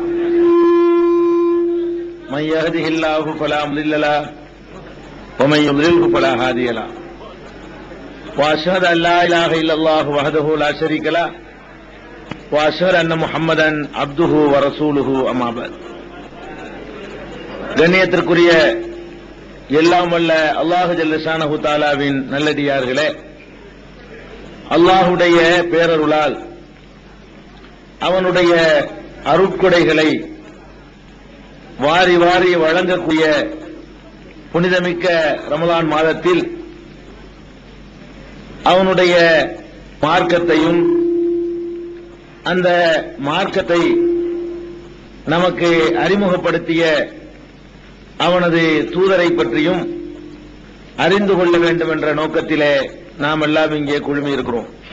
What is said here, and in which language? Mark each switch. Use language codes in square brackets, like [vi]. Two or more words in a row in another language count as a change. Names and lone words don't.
[ar] من يهده الله فلا مضل له ومن يضلله فلا هادي له وأشهد أن لا إله إلا الله وحده لا شريك له وأشهد أن محمدا عبده ورسوله أما بعد. [ta] கண்ணியத்திற்குரிய எல்லாம் வல்ல [ar] الله جل شأنه [ta] தஆலாவின் நல்லடியார்களே, அல்லாஹுடைய பேரருளால் அவனுடைய அருட்கொடைகளை வாரி வாரி வழங்கக்கூடிய புனிதமிக்க ரமலான் மாதத்தில் அவனுடைய மார்க்கத்தையும் அந்த மார்க்கத்தை நமக்கு அறிமுகப்படுத்திய அவனது தூதரை பற்றியும் அறிந்து கொள்ள வேண்டும் என்ற நோக்கத்திலே நாம் எல்லாம் இங்கே குழுமி இருக்கிறோம்.